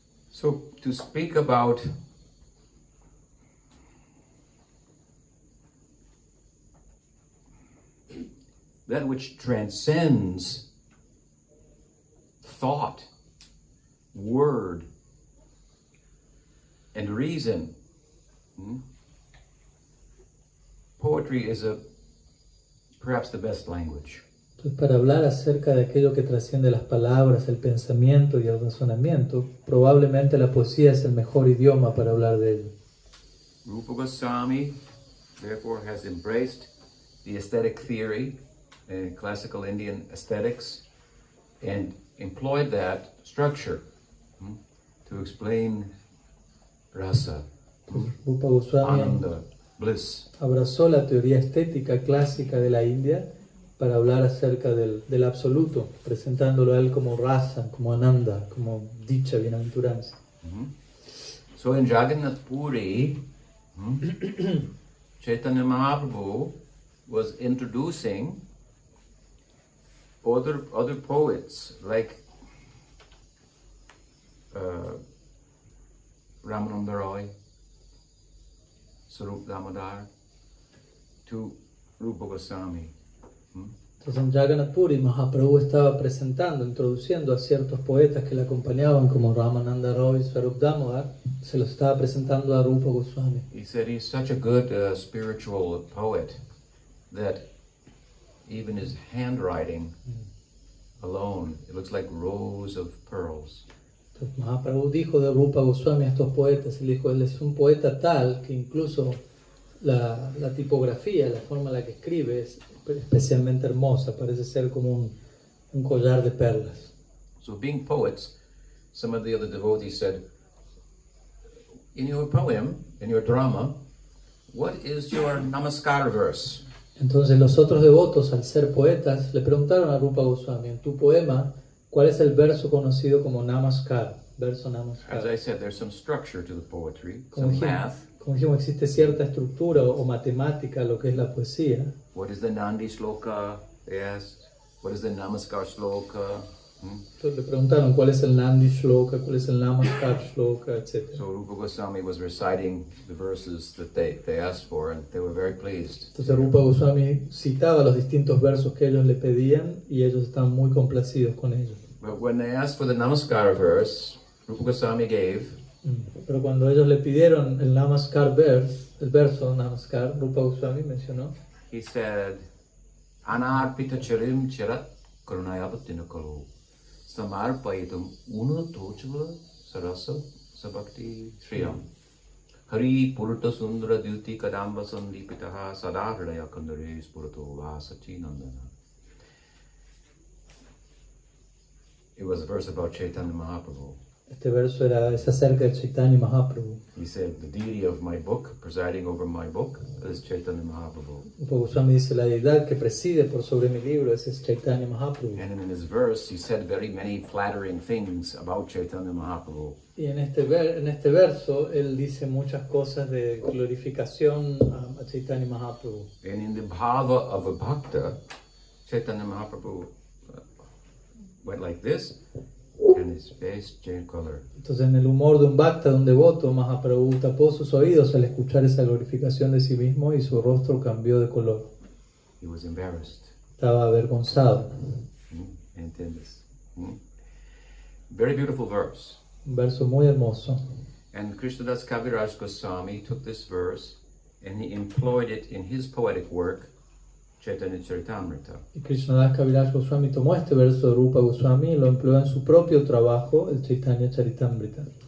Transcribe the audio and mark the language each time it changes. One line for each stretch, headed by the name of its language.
English: So, to speak about that which transcends thought, word, and reason. Poetry is perhaps the best language.
Spanish: Entonces, para hablar acerca de aquello que trasciende las palabras, el pensamiento y el razonamiento, probablemente la poesía es el mejor idioma para hablar de ello.
English: Rupa Goswami, therefore, has embraced the aesthetic theory, classical Indian aesthetics, and employed that structure to explain rasa, Rupa Goswami ananda, bliss.
Spanish: abrazó la teoría estética clásica de la India para hablar acerca del absoluto, presentándolo a él como rasa, como ananda, como dicha, bienaventuranza.
English: So in Jagannath Puri, Chaitanya Mahaprabhu was introducing other poets like Ramananda Roy, Sarup Damodar, to Rupa Goswami.
Spanish: Entonces en Jagannath Puri Mahaprabhu estaba presentando, introduciendo a ciertos poetas que le acompañaban como Ramananda Roy y Swarup Damodar, se los estaba presentando a Rupa Goswami.
English: He said he's such a good spiritual poet that even his handwriting alone, it looks like rows of pearls.
Spanish: Entonces Mahaprabhu dijo de Rupa Goswami a estos poetas, él dijo, él es un poeta tal que incluso la tipografía, la forma en la que escribe es especialmente hermosa, parece ser como un collar de perlas.
English: So being poets, some of the other devotees said, in your poem, in your drama, what is your Namaskar verse?
Spanish: Entonces los otros devotos, al ser poetas, le preguntaron a Rupa Goswami, en tu poema, ¿cuál es el verso conocido como Namaskar? Verso
English: As Namaskar. I said, there's some structure to the poetry,
Spanish: Como
English: some math.
Spanish: dijimos, existe cierta estructura o matemática a lo que es la poesía.
English: What is the Nandi Shloka? They asked. What is the Namaskar Shloka?
Spanish: Entonces le preguntaron cuál es el Nandi Shloka, cuál es el Namaskar Shloka, etc.
English: So Rupa Goswami was reciting the verses that they asked for, and they were very pleased.
Spanish: Entonces Rupa Goswami citaba los distintos versos que ellos le pedían y ellos estaban muy complacidos con ellos.
English: But when they asked for the Namaskar verse, Rupa Goswami gave.
Spanish: Pero cuando ellos le pidieron el
English: Namaskar verse,
Spanish: el verso Namaskar, Rupa Goswami mencionó,
English: He said,
Sanskrit: Anarpita charim charat karunayavatina kalu samarpayitum unatochava sarasa sabakti shriyam Hari purta sundara dyuti kadamba sandipitaha sadahridaya kandare spurato vasachi nandana.
English: It was a verse about Chaitanya Mahaprabhu.
Spanish: este verso es acerca de Chaitanya Mahaprabhu.
English: He said, the deity of my book, presiding over my book, is Chaitanya Mahaprabhu.
Spanish: Rupa Goswami dice, la deidad que preside por sobre mi libro es Chaitanya Mahaprabhu.
English: And in his verse, he said very many flattering things about Chaitanya Mahaprabhu.
Spanish: Y en este verso, él dice muchas cosas de glorificación a Chaitanya Mahaprabhu.
English: And in the bhava of a bhakta, Chaitanya Mahaprabhu went like this, and his face changed color.
Spanish: Entonces, en el humor de un bhakta, de un devoto, Mahaprabhu tapó sus oídos al escuchar esa glorificación de sí mismo y su rostro cambió de color.
English: He was embarrassed.
Spanish: Estaba avergonzado. ¿Entiendes?
English: Very beautiful verse.
Spanish: Un verso muy hermoso.
English: And Krishnadas Kaviraj Goswami took this verse and he employed it in his poetic work, Chaitanya Charitamrita.
Spanish: Y Krishnadas Kaviraj Goswami tomó este verso de Rupa Goswami y lo empleó en su propio trabajo, el Chaitanya Charitamrita.